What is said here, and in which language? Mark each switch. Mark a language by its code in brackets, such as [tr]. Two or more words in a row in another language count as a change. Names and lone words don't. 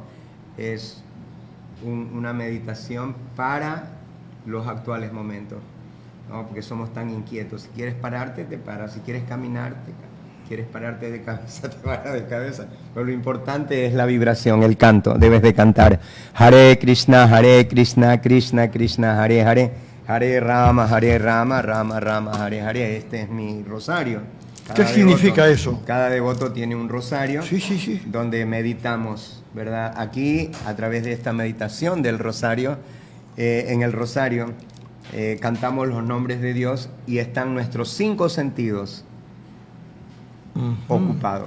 [es] Es una meditación para los actuales momentos, ¿no? Porque somos tan inquietos. Si quieres pararte, te paras. Si quieres caminar, quieres pararte de cabeza, te paras de cabeza. Pero lo importante es la vibración, el canto. Debes de cantar [sa] Hare Krishna, Krishna Krishna, Hare Hare, Hare Rama, Rama Rama, Hare Hare. [es] Este es mi rosario. ¿Qué significa eso? Cada devoto tiene un rosario. Sí. Donde meditamos, ¿verdad? Aquí, a través de esta meditación del rosario, en el rosario cantamos los nombres de Dios y están nuestros 5 sentidos ocupados.